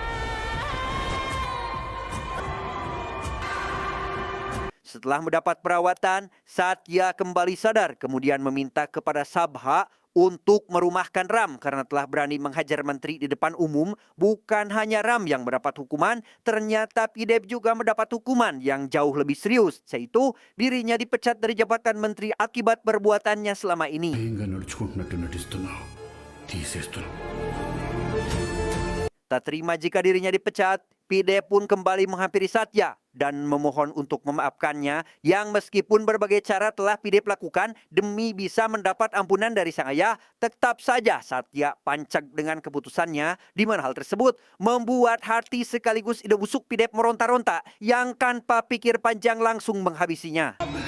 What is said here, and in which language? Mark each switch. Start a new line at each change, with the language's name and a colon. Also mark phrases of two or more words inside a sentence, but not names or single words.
Indonesian: Setelah mendapat perawatan, Satya kembali sadar, kemudian meminta kepada Sabha untuk merumahkan Ram karena telah berani menghajar menteri di depan umum. Bukan hanya Ram yang mendapat hukuman, ternyata Pidep juga mendapat hukuman yang jauh lebih serius, yaitu dirinya dipecat dari jabatan menteri akibat perbuatannya selama ini.
Telugu: భయంగా నడుచుకుంటున్నట్టు నటిస్తున్నావు. తీసేస్తున్నావు.
Indonesian: Tak terima jika dirinya dipecat, Pidep pun kembali menghampiri Satya dan memohon untuk memaafkannya, yang meskipun berbagai cara telah Pidep lakukan demi bisa mendapat ampunan dari sang ayah, tetap saja Satya pancak dengan keputusannya, di mana hal tersebut membuat hati sekaligus ide busuk Pidep meronta-ronta yang tanpa pikir panjang langsung menghabisinya.